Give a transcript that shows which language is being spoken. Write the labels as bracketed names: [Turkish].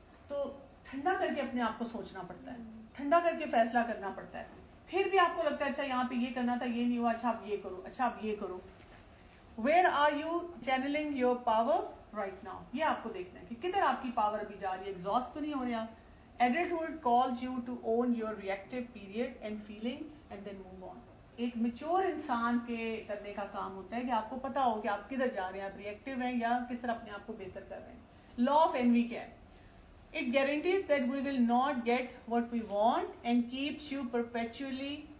[Urdu] تو ٹھنڈا کر کے اپنے آپ کو سوچنا پڑتا ہے, ٹھنڈا کر کے فیصلہ کرنا پڑتا ہے. پھر بھی آپ کو لگتا ہے اچھا یہاں پہ یہ کرنا تھا, یہ نہیں ہوا, اچھا آپ یہ کرو, اچھا آپ یہ کرو. [English] where are you channelling your power right now, [Urdu] یہ آپ کو دیکھنا ہے کہ کدھر آپ کی پاور ابھی جا رہی ہے, ایگزاسٹ تو نہیں ہو رہے آپ. [English] Adulthood calls you to own your reactive period and feeling and then move on. [Urdu] ایک میچور انسان کے کرنے کا کام ہوتا ہے کہ آپ کو پتا ہو کہ آپ کدھر جا رہے ہیں, آپ ریئیکٹیو ہیں یا کس طرح اپنے آپ کو بہتر کر رہے ہیں. [English] law of envy [Urdu] کیا ہے, [English] it guarantees that we will not get what we want and keeps you perpetually.